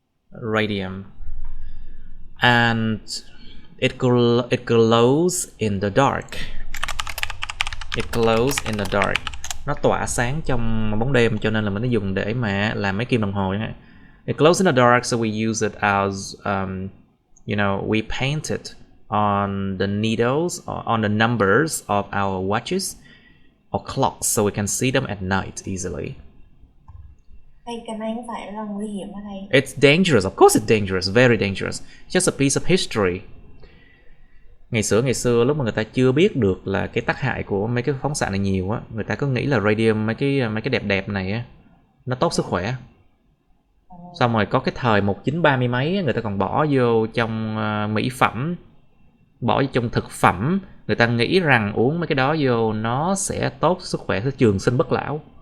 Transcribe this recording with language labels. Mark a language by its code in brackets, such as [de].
[en] Radium. And it glows in the dark. It glows in the dark. [vi] Nó tỏa sáng trong bóng đêm, cho nên là mình nó dùng để mà làm mấy kim đồng hồ nhé. [en] It glows in the dark, so we use it as we paint it on the needles or on the numbers of our watches or clocks, so we can see them at night easily. [vi] Thầy, cái này không phải là nguy hiểm hả thầy? [en] It's dangerous, of course it's dangerous, very dangerous. Just a piece of history. [vi] Ngày xưa lúc mà người ta chưa biết được là cái tác hại của mấy cái phóng xạ này nhiều á, người ta cứ nghĩ là radium mấy cái đẹp này á nó tốt sức khỏe. Xong rồi có cái thời 1930 mấy người ta còn bỏ vô trong mỹ phẩm, bỏ vô trong thực phẩm, người ta nghĩ rằng uống mấy cái đó vô nó sẽ tốt sức khỏe, sẽ trường sinh bất lão.